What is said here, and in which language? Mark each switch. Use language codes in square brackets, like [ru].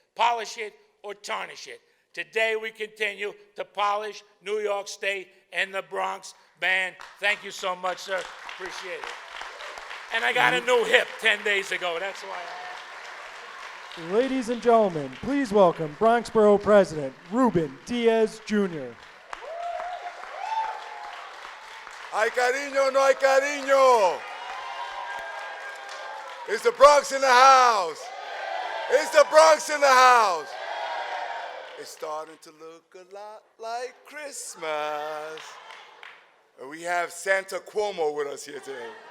[en] Polish it or tarnish it. Today we continue to polish New York State and the Bronx band. Thank you so much, sir. Appreciate it. And I got a new hip 10 days ago. That's why Ladies and gentlemen, please welcome Bronx Borough President Ruben Diaz Jr. [es] Hay cariño, no hay cariño. [en] Is the Bronx in the house? Is the Bronx in the house? It's starting to look a lot like Christmas. And we have Santa Cuomo with us here today.